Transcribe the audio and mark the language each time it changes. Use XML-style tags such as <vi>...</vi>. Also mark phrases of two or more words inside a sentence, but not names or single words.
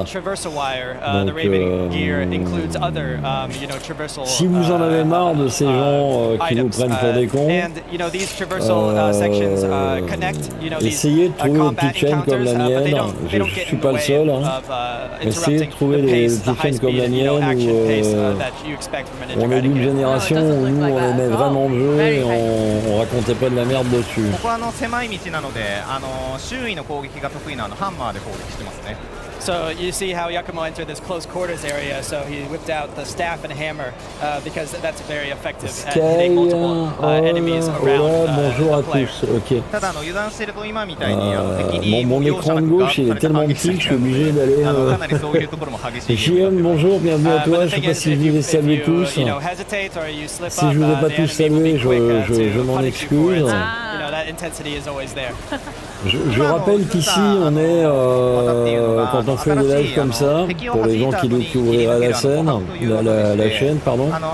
<fr>Donc, si vous en avez marre de ces gens qui nous prennent pour des cons, essayez de trouver une petite chaîne comme la mienne. Je suis pas le seul. Hein. Essayez de trouver des petites chaînes comme la mienne où on est d'une génération où nous on aimait vraiment le jeu et on racontait pas de la merde dessus.</fr> <ja>ここは狭い道なので周囲の攻撃が得意なハンマーで攻撃してますね。</ja> <en>So you see how Yakumo entered this close quarters area, so he whipped out the staff and hammer because that's very effective at hitting multiple enemies around</en> <fr>bonjour à</fr> <en>the player.</en> <fr>tous, ok.</fr> <ja>ただ油断してると今みたいに敵に</ja> <fr>mon écran de gauche il est tellement petit que je suis obligé d'aller...</fr> <ja>かなりそういうところも激しい。</ja> <fr>JM, bonjour, bienvenue à toi, je sais pas si je vous les salue tous. Si je vous ai pas tous salués, je m'en excuse. Je rappelle qu'ici on est, quand on fait des lives comme ça, pour les gens qui découvriraient la scène, la chaîne, pardon,</fr>